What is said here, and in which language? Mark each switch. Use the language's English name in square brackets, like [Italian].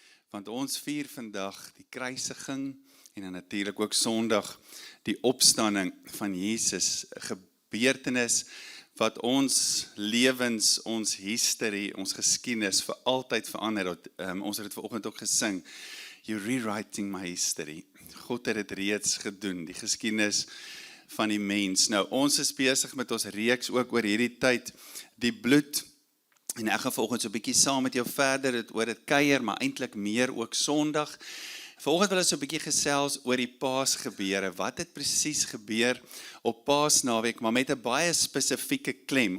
[Afrikaans] Want ons vier vandag die kruisiging en dan natuurlik ook Sondag die opstanding van Jesus, 'n gebeurtenis wat ons lewens, ons history, ons geskiedenis vir altyd verander het. Ons het dit vanoggend ook gesing. [English] You're rewriting my history. [Afrikaans] God het dit reeds gedoen, die geskiedenis van die mens. Nou, ons is besig met ons reeks ook oor hierdie tyd, die bloed. En ek gaan vanoggend so 'n bietjie saam met jou verder oor dit kuier, maar eintlik meer ook Sondag. Vanoggend wil ons so 'n bietjie gesels oor die Paasgebeure. Wat het presies gebeur op Paasnaweek, maar met 'n baie spesifieke klem.